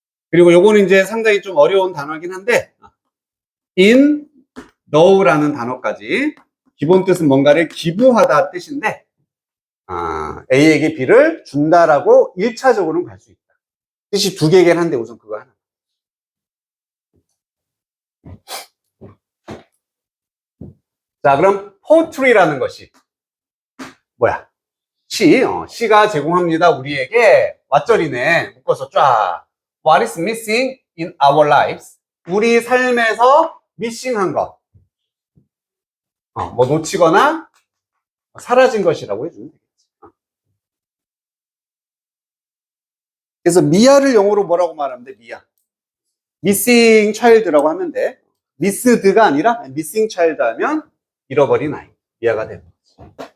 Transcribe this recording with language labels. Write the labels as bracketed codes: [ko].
[ko] 그리고 요거는 이제 상당히 좀 어려운 단어이긴 한데 in know라는 단어까지 기본 뜻은 뭔가를 기부하다 뜻인데 A에게 B를 준다라고 1차적으로는 갈 수 있다. 뜻이 2개긴 한데 우선 그거 하나. 자, 그럼 poetry라는 것이 뭐야? 시가 제공합니다. 우리에게 왓절이네. 묶어서 쫙. [en] What is missing in our lives? [ko] 우리 삶에서 missing한 것. 뭐 놓치거나 사라진 것이라고 해주면 되겠지. 그래서 미아를 영어로 뭐라고 말하면 돼? 미아. [en] missing child [ko] 라고 하면 돼. missed가 아니라 missing child 하면 잃어버린 아이. 미아가 되는 거지.